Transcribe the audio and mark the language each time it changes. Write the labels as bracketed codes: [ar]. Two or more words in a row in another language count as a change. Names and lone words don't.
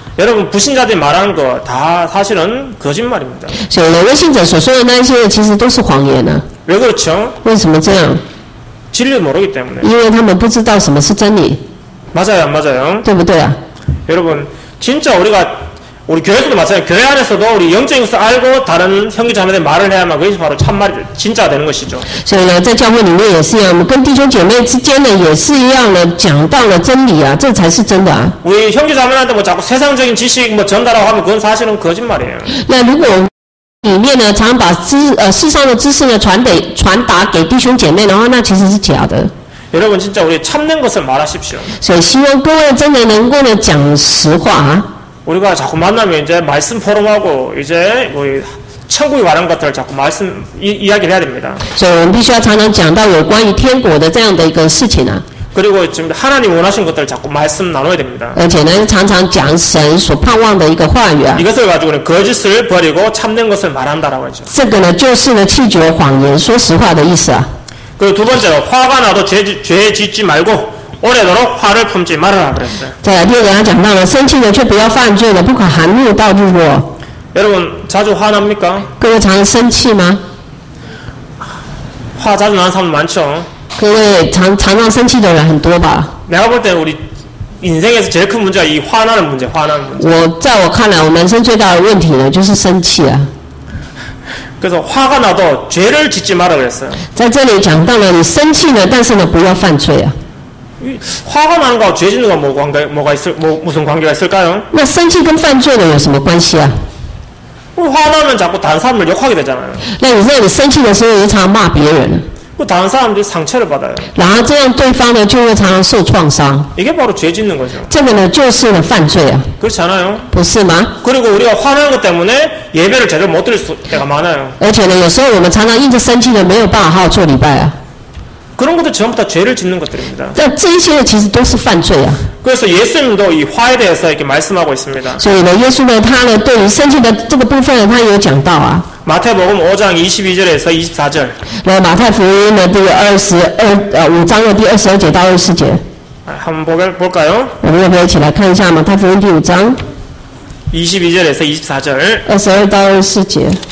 [ko] 여러분 불신자들이 말하는 거 다 사실은 거짓말입니다. [zh] 所以呢，未信者所说的那些其实都是谎言呢。 [ko] 왜 그렇죠? [zh] 为什么这样？ [ko] 진리를 모르기 때문에. [zh] 因为他们不知道什么是真理， [ko] 맞아요, 안 맞아요? [zh] 对不对啊？ [ko] 여러분 진짜 우리 교회에서도 마찬가지예요. 교회 안에서도 우리 영적인 것을 알고 다른 형제자매들 말을 해야만 그것이 바로 참말이 진짜가 되는 것이죠. [zh] 所以呢，在教会里面也是一样，我们跟弟兄姐妹之间呢也是一样的，讲到了真理啊，这才是真的啊。 [ko] 우리 형제자매한테 뭐 자꾸 세상적인 지식 뭐 전달하고 하면 그건 사실은 거짓말이에요. [zh] 那如果里面呢常把世上的知识呢传达给弟兄姐妹的话，那其实是假的。 [ko] 여러분 진짜 우리 참는 것을 말하십시오. [zh] 所以希望各位真的能够呢讲实话啊。 [ko] 우리가 자꾸 만나면 이제 말씀 포럼하고 이제 뭐 천국에 관한 것들을 자꾸 이야기를 해야 됩니다. [zh] 所以我们必须要常常讲到有关于天国的这样的一个事情啊。 [ko] 그리고 지금 하나님 원하신 것들을 자꾸 말씀 나눠야 됩니다. [zh] 而且呢，常常讲神所盼望的一个话语啊。 [ko] 이것을 가지고는 거짓을 버리고 참된 것을 말한다라고 하죠. [zh] 这个呢，就是呢弃绝谎言，说实话的意思啊。 [ko] 그리고 두 번째로 화가 나도 죄 짓지 말고 오래도록 화를 품지 말아라 그랬어요. [zh] 再来第二个，他讲到了生气了却不要犯罪了，不可含怒到日落。 [ko] 여러분 자주 화납니까? [zh] 各位常常生气吗？ [ko] 화 자주 나는 사람 많죠. [zh] 各位常生气的人很多吧？ [ko] 내가 볼 때는 우리 인생에서 제일 큰 문제가 이 화나는 문제, 화나는 문제. [zh] 在我看来，我人生最大的问题呢，就是生气啊。 [ko] 그래서 화가 나도 죄를 짓지 마라 그랬어요. [zh] 在这里讲到了，你生气了，但是呢，不要犯罪啊。 [ko] 화가 나는 거하고 죄 짓는 거 무슨 관계가 있을까요? [zh] 那生气跟犯罪呢有什么关系啊？ [ko] 화나면 자꾸 다른 사람을 욕하게 되잖아요. [zh] 那你知道你生气的时候，你常常骂别人， [ko] 그 다른 사람들이 상처를 받아요. [zh] 然后这样对方呢就会常常受创伤。 [ko] 이게 바로 죄 짓는 거죠. [zh] 这个呢就是呢犯罪啊， [ko] 그렇지 않아요? [zh] 不是吗？ [ko] 그리고 우리가 화나는 것 때문에 예배를 제대로 못 드릴 때가 많아요. [zh] 而且呢，有时候我们常常因着生气呢，没有办法好好做礼拜啊。 [ko] 그런 것들 전부 다 죄를 짓는 것들입니다. [zh] 但这一些呢，其实都是犯罪啊。 [ko] 그래서 예수님도 이 화에 대해서 이렇게 말씀하고 있습니다. [zh] 所以呢，耶稣呢，他呢对于生气的这个部分呢，他有讲到啊。 [ko] 마태복음 5장 22절에서 24절. [zh] 那马太福音呢第5章的第22节到24节， [ko] 한번 볼까요? [zh] 我们要不要一起来看一下马太福音第5章 [ko] 22절에서 24절. [zh] 22 到24节？